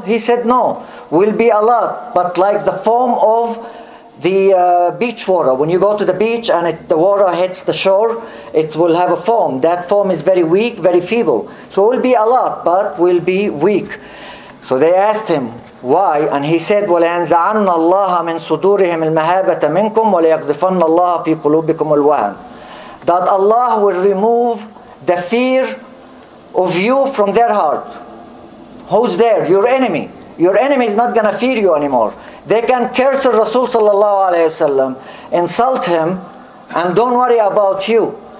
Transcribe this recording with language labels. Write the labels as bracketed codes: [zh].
[en] He said, "No, we'll be a lot, but like the foam of the beach water. When you go to the beach and the water hits the shore, it will have a foam. That foam is very weak, very feeble. So we'll be a lot, but we'll be weak." So they asked him, why? [ar] And he said, وَلَيَنْزَعَنَّ اللَّهَ مِنْ صُدُورِهِمِ الْمَهَابَةَ مِنْكُمْ وَلَيَقْذِفَنَّ اللَّهَ فِي قُلُوبِكُمُ الْوَهَنَ. [en] That Allah will remove the fear of you from their heart. Who's there? Your enemy. Your enemy is not going to fear you anymore. They can curse Rasul sallallahu alayhi wasallam, insult him, and don't worry about you.